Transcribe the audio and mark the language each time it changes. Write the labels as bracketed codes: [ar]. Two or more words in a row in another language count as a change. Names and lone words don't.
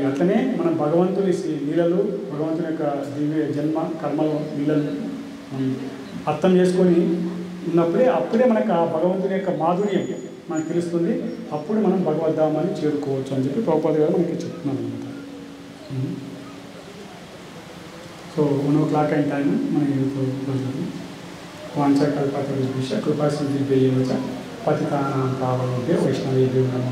[te] అట్లనే మనం భగవంతుని లీలలు, భగవంతుని యొక్క దివ్య జన్మ కర్మల లీలలు అర్థం చేసుకొని ఉన్నప్పుడే అప్పుడే మనకు ఆ భగవంతుని యొక్క మాధుర్యం మనకు తెలుస్తుంది. అప్పుడు మనం భగవద్ధామాన్ని చేరుకోవచ్చు అని చెప్పి ప్రభుపాద గారు మనకి చెప్తున్నాను అనమాట. సో 1 o'clock అయిన టైం మనం [sa] వాంఛకల్పతరుభ్యశ్చ కృపాసింధుభ్యైవ పతితానాం పావనేభ్యో వైష్ణవేభ్యో నమః.